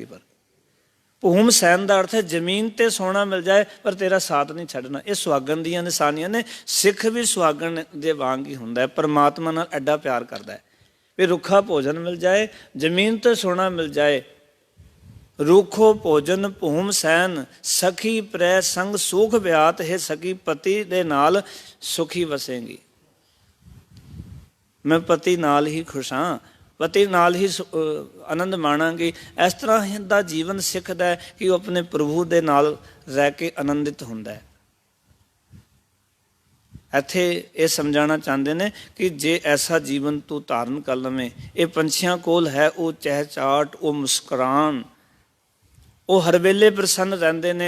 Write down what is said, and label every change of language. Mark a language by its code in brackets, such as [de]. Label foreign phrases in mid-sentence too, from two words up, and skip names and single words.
[pa] ਪਰ ਭੂਮ ਸੈਨ ਦਾ ਅਰਥ ਹੈ ਜ਼ਮੀਨ ਤੇ ਸੋਨਾ ਮਿਲ ਜਾਏ ਪਰ ਤੇਰਾ ਸਾਥ ਨਹੀਂ ਛੱਡਣਾ। ਇਹ ਸੁਹਾਗਣ ਦੀਆਂ ਨਿਸ਼ਾਨੀਆਂ ਨੇ। ਸਿੱਖ ਵੀ ਸੁਹਾਗਣ ਦੇ ਵਾਂਗ ਹੀ ਹੁੰਦਾ ਹੈ, ਪਰਮਾਤਮਾ ਨਾਲ ਐਡਾ ਪਿਆਰ ਕਰਦਾ ਹੈ ਵੀ ਰੁੱਖਾ ਭੋਜਨ ਮਿਲ ਜਾਏ, ਜ਼ਮੀਨ ਤੇ ਸੋਨਾ ਮਿਲ ਜਾਏ, ਰੂਖੋ ਭੋਜਨ ਭੂਮ ਸੈਨ, ਸਖੀ ਪ੍ਰੈ ਸੰਗ ਸੁਖ ਬ੍ਯਾਤ, ਹੈ ਸਖੀ ਪਤੀ ਦੇ ਨਾਲ ਸੁਖੀ ਵਸੇਂਗੀ। ਮੈਂ ਪਤੀ ਨਾਲ ਹੀ ਖੁਸ਼ ਹਾਂ, ਪਤੀ ਨਾਲ ਹੀ ਆਨੰਦ ਮਾਣਾਂਗੀ। [hi] इस तरह [pa] ਦਾ ਜੀਵਨ ਸਿੱਖਦਾ ਹੈ ਕਿ ਉਹ ਆਪਣੇ ਪ੍ਰਭੂ ਦੇ ਨਾਲ ਰਹਿ ਕੇ ਆਨੰਦਿਤ ਹੁੰਦਾ ਹੈ। ਇੱਥੇ ਇਹ ਸਮਝਾਉਣਾ ਚਾਹੁੰਦੇ ਨੇ ਕਿ ਜੇ ਐਸਾ ਜੀਵਨ ਤੂੰ ਧਾਰਨ ਕਰ ਲਵੇਂ, ਇਹ ਪੰਛੀਆਂ ਕੋਲ ਹੈ ਉਹ ਚਹਿਚਾਟ, ਉਹ ਮੁਸਕਰਾਨ, ਉਹ ਹਰ ਵੇਲੇ ਪ੍ਰਸੰਨ ਰਹਿੰਦੇ ਨੇ।